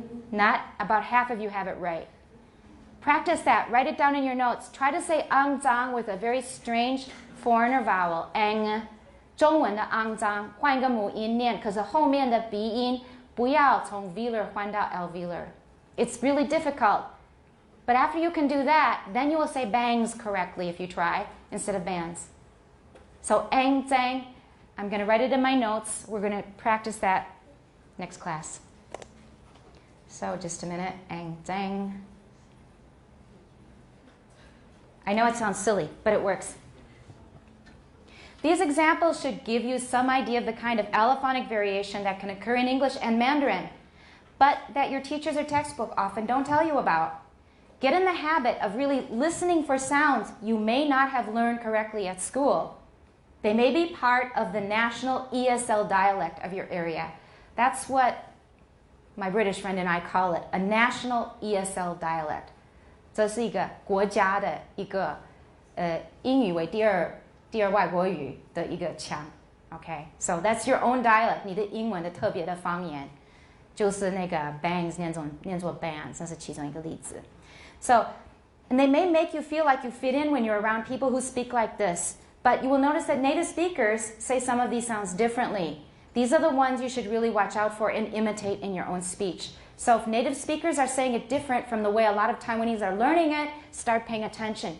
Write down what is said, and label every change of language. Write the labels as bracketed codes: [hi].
[en] Not about half of you have it right. Practice that. Write it down in your notes. Try to say ang zang with a very strange foreigner vowel. Ang. [zh] 中文的肮脏换一个母音念，可是后面的鼻音不要从 velar 换到 alveolar. [en] It's really difficult. But after you can do that, then you will say bangs correctly if you try, instead of bands. So ang, zang. I'm going to write it in my notes. We're going to practice that next class. So just a minute. Ang, zang. I know it sounds silly, but it works. These examples should give you some idea of the kind of allophonic variation that can occur in English and Mandarin, but that your teachers or textbook often don't tell you about. Get in the habit of really listening for sounds you may not have learned correctly at school. They may be part of the national ESL dialect of your area. That's what my British friend and I call it, a national ESL dialect. [zh] 这是一个国家的一个英语为第二外国语的一个腔 [en] Okay, so that's your own dialect. [zh] 你的英文的特别的方言就是那个 bangs 念作 bands， 这是其中一个例子。 [en] So, and they may make you feel like you fit in when you're around people who speak like this, but you will notice that native speakers say some of these sounds differently. These are the ones you should really watch out for and imitate in your own speech. So if native speakers are saying it different from the way a lot of Taiwanese are learning it, start paying attention.